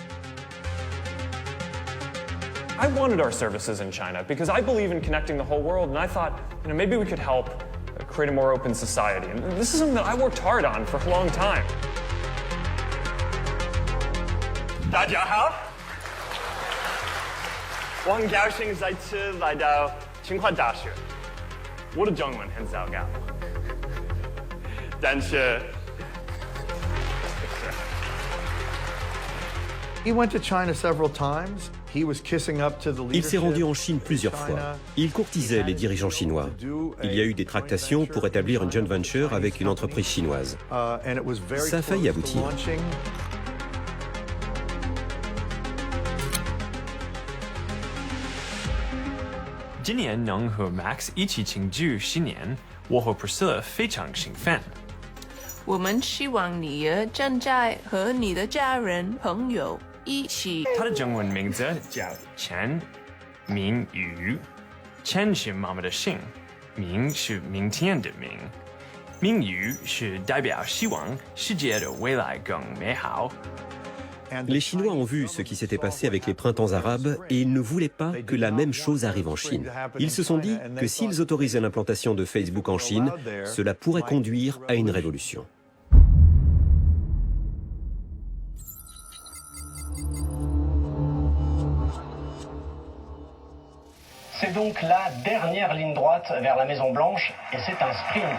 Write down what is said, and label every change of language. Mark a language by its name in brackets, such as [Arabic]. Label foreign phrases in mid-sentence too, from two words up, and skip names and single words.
[English] I wanted our services in China because I believe in connecting the whole world, and I thought, maybe we could help create a more open society. And this is something that I worked hard on for a long time. [Chinese] 大家好，我很高兴再次来到清华大学。我的中文很糟糕，但是。 [English] He went to China several times. He was kissing up to the leadership. [French] Il s'est rendu en Chine plusieurs fois. Il courtisait les dirigeants chinois. Il y a eu des tractations pour établir une [English] joint venture [French] avec une entreprise chinoise. Ça a failli aboutir. [Chinese] 今年能和 Max 一起庆祝新年，我和 Priscilla 非常兴奋。我们希望你正在和你的家人朋友一起。他的中文名字叫陈明宇，陈是妈妈的姓，明是明天的明，明宇是代表希望世界的未来更美好。 [French] Les Chinois ont vu ce qui s'était passé avec les printemps arabes et ils ne voulaient pas que la même chose arrive en Chine. Ils se sont dit que s'ils autorisaient l'implantation de Facebook en Chine, cela pourrait conduire à une révolution. C'est donc la dernière ligne droite vers la Maison-Blanche et c'est un sprint.